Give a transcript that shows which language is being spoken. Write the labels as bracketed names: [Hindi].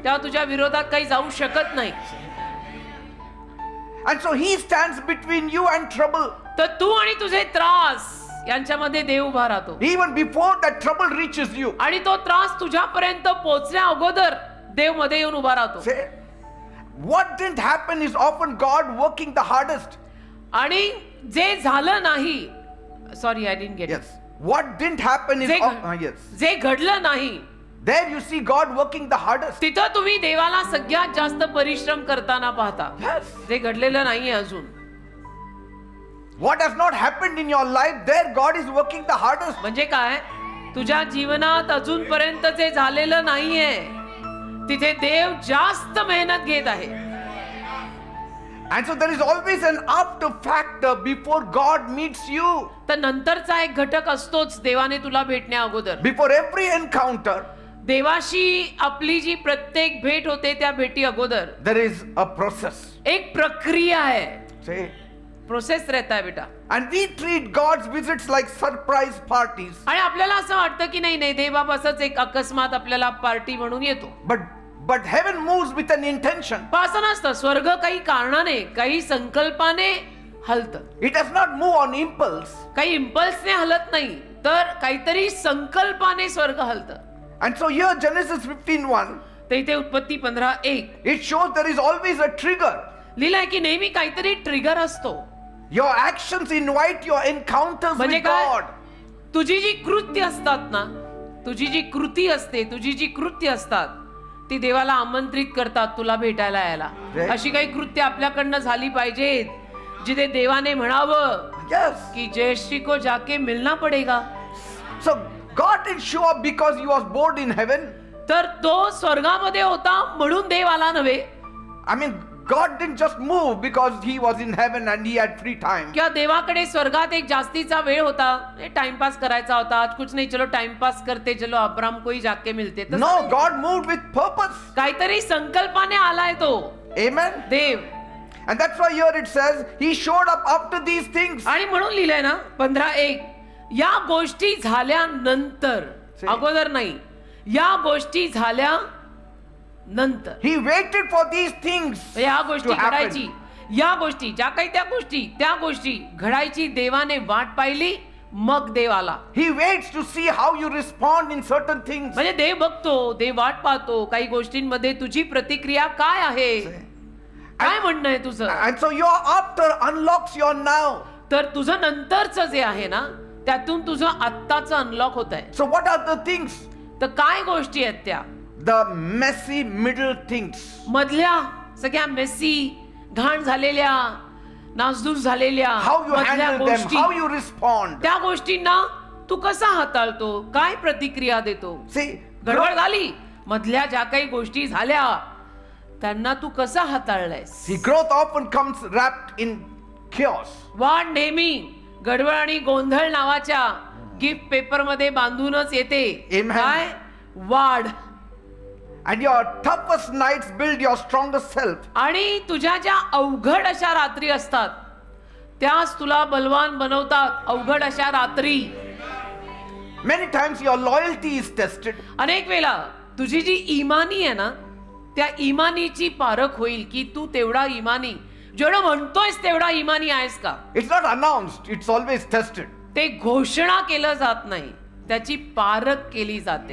[Marathi] तेव्हा तुझ्या विरोधात काही जाऊ शकत नाही. [English] And so He stands between you and trouble. [Marathi] तर तू आणि तुझे त्रास यांच्यामध्ये देव उभा राहतो. [English] Even before that trouble reaches you. [Marathi] आणि तो त्रास तुझ्यापर्यंत पोहोचण्या अगोदर देव मध्ये येऊन उभा राहतो. [English] Say, what didn't happen is often God working the hardest. [Marathi] आणि जे झालं नाही, [English] Sorry I didn't get. Yes. What didn't happen is yes. [Marathi] जे घडलं नाही, [English] There you see God working the hardest. [Marathi] तिथं तुम्ही देवाला सगळ्यात जास्त परिश्रम करताना पाहता. [English] Yes. [Marathi] जे घडलेलं नाहीये अजून. [English] What has not happened in your life, there God is working the hardest. [Marathi] म्हणजे काय, तुझ्या जीवनात अजूनपर्यंत जे झालेलं नाहीये तिथे देव जास्त मेहनत घेत आहे. [English] And so there is always an after factor before God meets you. [Marathi] तर नंतरचा एक घटक असतोच देवाने तुला भेटण्या अगोदर. [English] Before every encounter, [Marathi] देवाशी आपली जी प्रत्येक भेट होते त्या भेटी अगोदर [English] there is a process. [Marathi] एक प्रक्रिया आहे. [English] Say, [Hindi] प्रोसेस रहता है बेटा. [English] and we treat God's visits like surprise parties. [Marathi] आणि आपल्याला असं वाटतं की नाही देवबाप असंच एक अकस्मात आपल्याला पार्टी म्हणून येतो. [English] But heaven moves with an intention. [Marathi] पण असं नसतं. स्वर्ग काही कारणाने, काही संकल्पाने हलतं. [English] It does not move on impulse. [Marathi] काही इम्पल्सने हलत नाही, तर काहीतरी संकल्पाने स्वर्ग हलतं. [English] And so here Genesis 15:1, [Marathi] तर इथे उत्पत्ती 15:1 [English] it shows there is always a trigger. [Marathi] लिहिलंय की नेहमी काहीतरी ट्रिगर असतो. [English] Your actions invite your encounters [Marathi] म्हणजे [English] with [Marathi] काय, [English] God. [Marathi] तुझी जी कृत्य असतात ना, तुझी जी कृती असते, तुझी जी कृत्य असतात ती देवाला आमंत्रित करतात तुला भेटायला यायला. [English] Right. [Marathi] अशी काही कृत्य आपल्याकडनं झाली पाहिजेत जिथे देवाने म्हणावं [English] Yes. [Hindi] की जयश्री को जाके मिलना पडेगा. [English] So God didn't show up because He was bored in heaven. [Marathi] तर तो स्वर्गामध्ये होता म्हणून देव आला नव्हे. [English] I mean, God didn't just move because He was in heaven and He had free time. [Marathi] किंवा देवाकडे स्वर्गात एक जास्तीचा वेळ होता, टाइमपास करायचा होता. [Hindi] आज कुछ नहीं, चलो टाइमपास करते, चलो अब्राम को ही जाके मिलते. [Marathi] तसं [English] No, [Marathi] नाही. [English] God moved with purpose. [Marathi] काहीतरी संकल्पाने आलाय तो [English] Amen. [Marathi] Dev. [English] And that's why here it says He showed up after these things. [Marathi] आणि म्हणून लिहिलंय ना 15:1, या गोष्टी झाल्यानंतर, [English] See? [Marathi] अगोदर नाही, या गोष्टी झाल्या नंतर. [English] He waited for these things [Marathi] या गोष्टी [English] to happen. [Marathi] घडायची, या गोष्टी ज्या काही त्या गोष्टी घडायची देवाने वाट पाहिली, मग देव आला. [English] He waits to see how you respond in certain things. [Marathi] म्हणजे देव बघतो, देव वाट पाहतो काही गोष्टींमध्ये तुझी प्रतिक्रिया काय आहे, काय म्हणणं आहे तुझं. [English] And so your after unlocks your now. [Marathi] तर तुझं नंतरचं जे आहे ना त्यातून तुझं आत्ताचं अनलॉक होत आहे. [English] So what are the things? [Marathi] तर काय गोष्टी आहेत त्या [English] The messy middle things. [Marathi] मधल्या सगळ्या मेसी घाण झालेल्या नासधूस झालेल्या [English] How you [Marathi] मधल्या [English] handle them, [Marathi] गोष्टी, [English] how you respond. [Marathi] त्या गोष्टींना तू कसा हाताळतो, काय प्रतिक्रिया देतो. [English] See, [Marathi] गडबड झाली, मधल्या ज्या काही गोष्टी झाल्या त्यांना तू कसा हाताळलायस. [English] see, growth often comes wrapped in chaos. [Marathi] वाढ नेहमी गडबड आणि गोंधळ नावाच्या गिफ्ट पेपर मध्ये बांधूनच येते. [English] Amen. [Marathi] काय वाढ. [English] And your toughest nights build your strongest self. [Marathi] आणि तुझ्या ज्या अवघड अशा रात्री असतात त्याच तुला बलवान बनवतात. अवघड अशा रात्री. [English] Many times your loyalty is tested. [Marathi] अनेक वेळा तुझी जी इमानी आहे ना त्या इमानीची पारख होईल की तू तेवढा इमानी जेवढं म्हणतोयस तेवढा इमानी आहेस का. [English] It's not announced, it's always tested. [Marathi] ते घोषणा केलं जात नाही, त्याची पारख केली जाते.